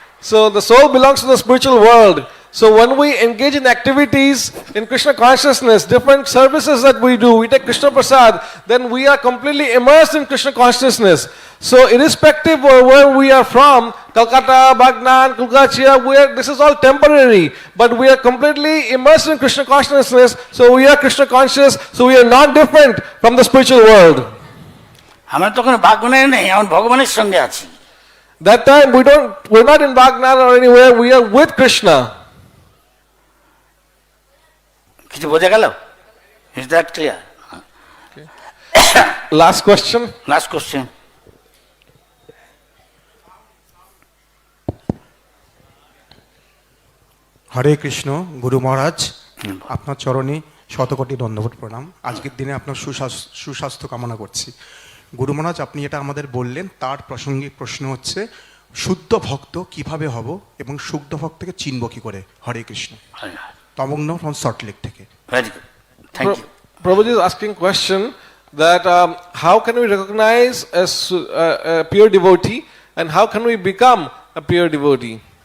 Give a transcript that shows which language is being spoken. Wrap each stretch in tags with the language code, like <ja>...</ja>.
<en>So the soul belongs to the spiritual world. So when we engage in activities in Krishna consciousness, different services that we do, we take Krishna Prasad, then we are completely immersed in Krishna consciousness. So irrespective of where we are from, Calcutta, Bagnan, Kulgachia, this is all temporary, but we are completely immersed in Krishna consciousness, so we are Krishna conscious, so we are not different from the spiritual world.</en> <bn>আমরা তখন বাগনায় নেই, আমরা ভগবানের সঙ্গে আছি।</bn> <en>That time we're not in Bagnan or anywhere, we are with Krishna.</en> <bn>কিছু বোঝা গেল?</bn> <en>Is that clear? Last question. Last question.</en> <bn>হরে কৃষ্ণ। গুরু মহারাজ, আপনার চরণে শতকোটি দণ্ডবত প্রণাম। আজকের দিনে আপনার সুস্বাস্থ্য কামনা করছি। গুরু মহারাজ, আপনি এটা আমাদের বললেন, তার প্রাসঙ্গিক প্রশ্ন হচ্ছে শুদ্ধ ভক্ত কিভাবে হব এবং শুদ্ধ ভক্তকে চিনব কি করে? হরে কৃষ্ণ। তমগ্ন ফ্রম সল্টলেক থেকে।</bn> <en>Very good, thank you. Prabhuji is asking question that how can we recognize a pure devotee and how can we become a pure devotee?</en>